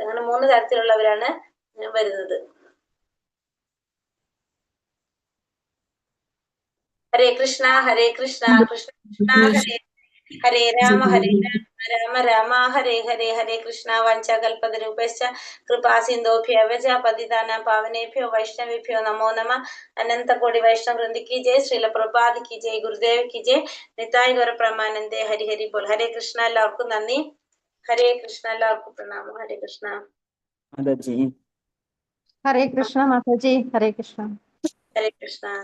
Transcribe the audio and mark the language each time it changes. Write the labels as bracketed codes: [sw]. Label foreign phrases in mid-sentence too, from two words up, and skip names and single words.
[ml] അങ്ങനെ 3 തരത്തിലുള്ളവരാണ് വരുന്നത്. [sa] ഹരേ കൃഷ്ണ ഹരേ കൃഷ്ണ കൃഷ്ണ കൃഷ്ണ ഹരേ രാമ ഹരേ രാമ രാമ ഹരേ ഹരേ. ഹരേ കൃഷ്ണ. വാഞ്ചാകൽപതരൂപശ്ച കൃപാ സിന്ധോഭ്യവ ച പതിതാനാം പാവനേഭ്യോ വൈഷ്ണവേഭ്യോ നമോ നമഃ. [hi] अनंतकोटि वैष्णव वृंद की जय. श्रील प्रभुपाद की जय. गुरुदेव की जय. निताई गौर प्रेमानंदे. हरि हरि बोल. हरे कृष्ण. [ml] എല്ലാവർക്കും നന്ദി. [sa] ഹരേ കൃഷ്ണ. [ml] എല്ലാവർക്കും പ്രണാമം. [sa] ഹരേ കൃഷ്ണ. ഹരേ കൃഷ്ണ മാതാജി. ഹരേ കൃഷ്ണ. ഹരേ കൃഷ്ണ.